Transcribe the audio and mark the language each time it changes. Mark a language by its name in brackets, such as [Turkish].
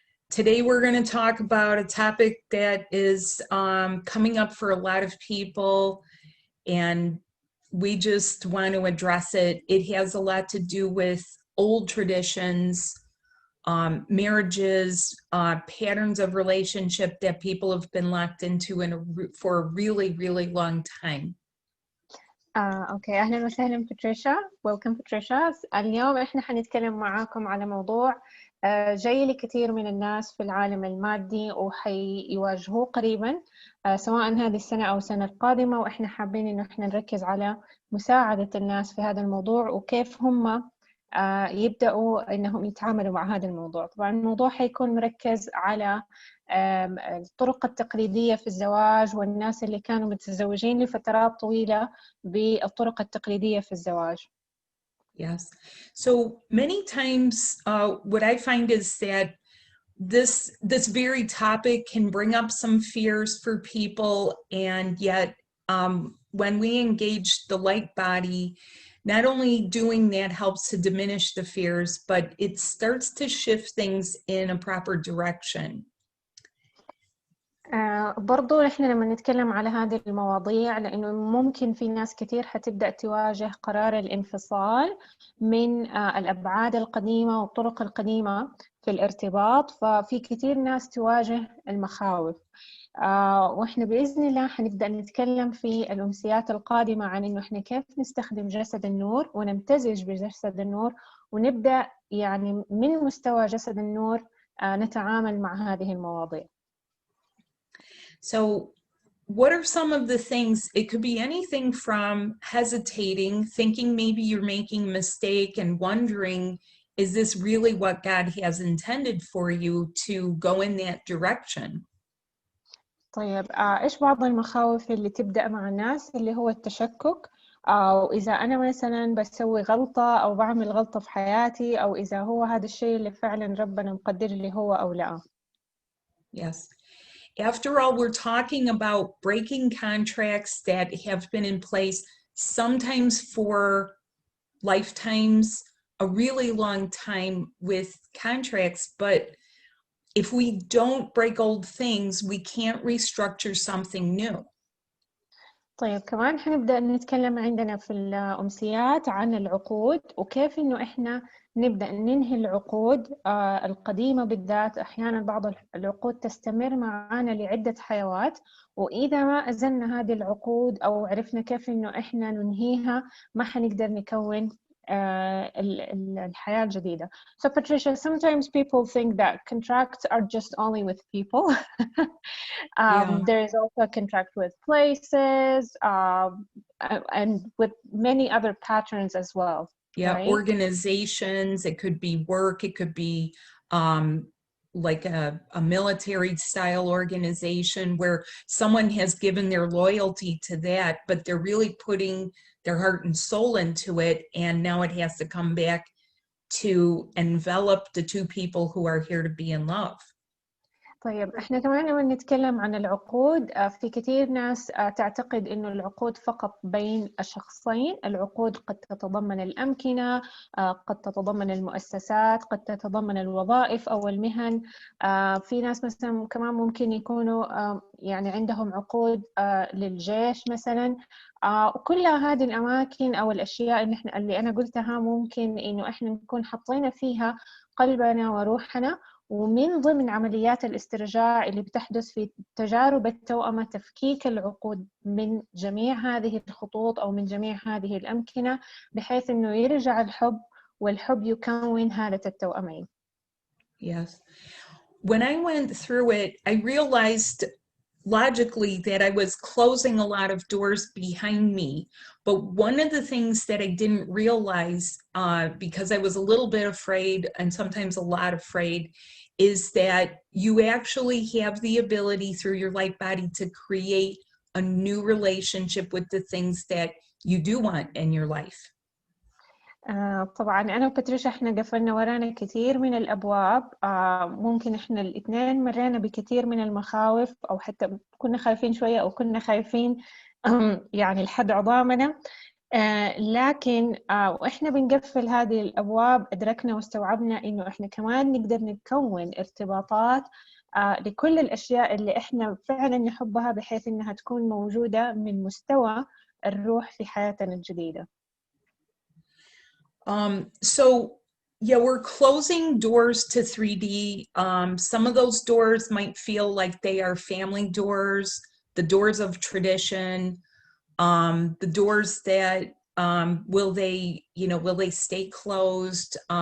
[English] Today, we're going to talk about a topic that is coming up for a lot of people, and we just want to address it. It has a lot to do with old traditions, marriages, patterns of relationship that people have been locked into for a really, really long time. [Arabic] اوكي، اهلا وسهلا باتريشا. ويلكم باتريشا. اليوم احنا حنتكلم معاكم على موضوع جاي لكثير من الناس في العالم المادي وحيواجهوه قريبا، سواء هذه السنة او السنة القادمة، واحنا حابين انه احنا نركز على مساعدة الناس في هذا الموضوع وكيف هم يبدأوا انهم يتعاملوا مع هذا الموضوع. طبعا الموضوع حيكون مركز على الطرق التقليدية في الزواج والناس اللي كانوا متزوجين لفترات طويلة بالطرق التقليدية في الزواج. [English] Yes. So many times what I find is that this very topic can bring up some fears for people, and yet when we engage the light body, not only doing that helps to diminish the fears, but it starts to shift things in a proper direction. [Arabic] برضو إحنا لما نتكلم على هذه المواضيع، لأنه ممكن في ناس كتير حتبدأ تواجه قرار الانفصال من الأبعاد القديمة والطرق القديمة في الارتباط، ففي كتير ناس تواجه المخاوف. وإحنا بإذن الله حنبدأ نتكلم في الأمسيات القادمة عن إنه إحنا كيف نستخدم جسد النور ونمتزج بجسد النور، ونبدأ يعني من مستوى جسد النور نتعامل مع هذه المواضيع. [English] So what are some of the things? It could be anything from hesitating, thinking maybe you're making a mistake and wondering, is this really what God has intended for you to go in that direction? [Arabic] طيب إيش بعض المخاوف اللي تبدأ مع الناس؟ اللي هو التشكك، أو إذا أنا مثلا بسوي غلطة أو بعمل غلطة في حياتي، أو إذا هو هذا الشيء اللي فعلا ربنا مقدر لي هو أو لا. [English] Yes. After all, we're talking about breaking contracts that have been in place, sometimes for lifetimes, a really long time with contracts, but if we don't break old things, we can't restructure something new. [Arabic] طيب كمان حنبدأ نتكلم عندنا في الأمسيات عن العقود، وكيف إنه إحنا نبدأ ننهي العقود القديمة بالذات. أحيانا بعض العقود تستمر معنا لعدة حيوات، وإذا ما أزلنا هذه العقود أو عرفنا كيف إنه إحنا ننهيها ما حنقدر نكون الحياة الجديدة. [English] So Patricia, sometimes people think that contracts are just only with people. Yeah. There is also a contract with places and with many other patterns as well. Yeah, right? Organizations, it could be work, it could be like a military style organization where someone has given their loyalty to that, but they're really putting their heart and soul into it, and now it has to come back to envelop the two people who are here to be in love. [Arabic] طيب احنا كمان لما نتكلم عن العقود، في كثير ناس تعتقد انه العقود فقط بين الشخصين. العقود قد تتضمن الأمكنة، قد تتضمن المؤسسات، قد تتضمن الوظائف او المهن. في ناس مثلا كمان ممكن يكونوا يعني عندهم عقود للجيش مثلا. وكل هذه الاماكن او الاشياء اللي انا قلتها ممكن انه احنا نكون حطينا فيها قلبنا وروحنا. ومن ضمن عمليات الاسترجاع اللي بتحدث في تجارب التوأمة تفكيك العقود من جميع هذه الخطوط أو من جميع هذه الأمكنة، بحيث إنه يرجع الحب، والحب يكون هالة التوأمين. [English] Yes. When I went through it, I realized logically that I was closing a lot of doors behind me. But one of the things that I didn't realize, because I was a little bit afraid and sometimes a lot afraid, is that you actually have the ability through your light body to create a new relationship with the things that you do want in your life. [Arabic] طبعا أنا وباتريشا إحنا قفلنا ورانا كثير من الأبواب. ممكن إحنا الاثنين مرينا بكثير من المخاوف، أو حتى كنا خايفين شوية أو كنا خايفين يعني لحد عظامنا. لكن وإحنا بنقفل هذه الأبواب أدركنا واستوعبنا إنه إحنا كمان نقدر نكون ارتباطات لكل الأشياء اللي إحنا فعلا نحبها، بحيث إنها تكون موجودة من مستوى الروح في حياتنا الجديدة. [English] So yeah, we're closing doors to 3D. Some of those doors might feel like they are family doors, the doors of tradition, the doors that will they stay closed?